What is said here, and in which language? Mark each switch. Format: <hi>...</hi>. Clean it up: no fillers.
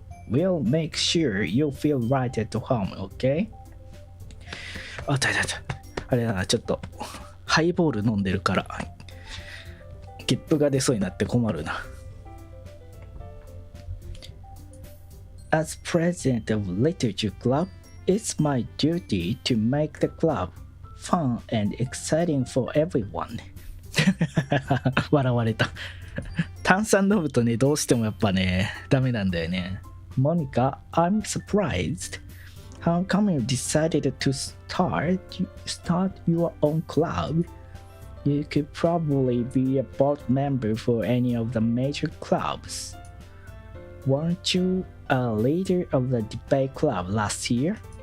<en>We'll make sure you feel right at home, okay?</en> <ja>あれだ、ちょっとハイボール飲んでるからゲップが出そうになって困るな。</ja> <en>As president of Literature Club, it's my duty to make the club fun and exciting for everyone.</en> <ja>笑われた。炭酸飲むとね、どうしてもやっぱね、ダメなんだよね。</ja> <en>Monica, I'm surprised. How come you decided to start your own club? You could probably be a board member for any of the major clubs. Weren't you a leader of the debate club last year?</en>